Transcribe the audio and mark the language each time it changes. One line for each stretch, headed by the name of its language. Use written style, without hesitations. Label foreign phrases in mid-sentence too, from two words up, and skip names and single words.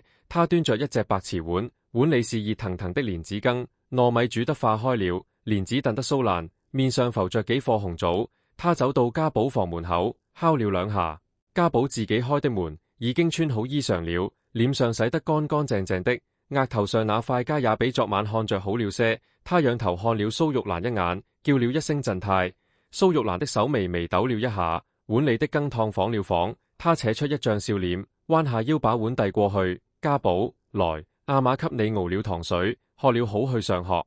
Chinese: 她端着一隻白瓷碗，碗裏是熱騰騰的蓮子羹，糯米煮得化開了，蓮子燉得酥爛，面上浮着幾顆紅棗。她走到家寶房門口，敲了兩下，家寶自己開的門，已經穿好衣裳了，臉上洗得乾乾淨淨的，額頭上那塊痂也比昨晚看着好了些。他仰頭看了蘇玉蘭一眼，叫了一聲鎮太。蘇玉蘭的手微微抖了一下，碗裏的羹燙晃了晃，他扯出一張笑臉，彎下腰把碗遞過去。家寶，來，阿瑪給你熬了糖水，喝了好去上學。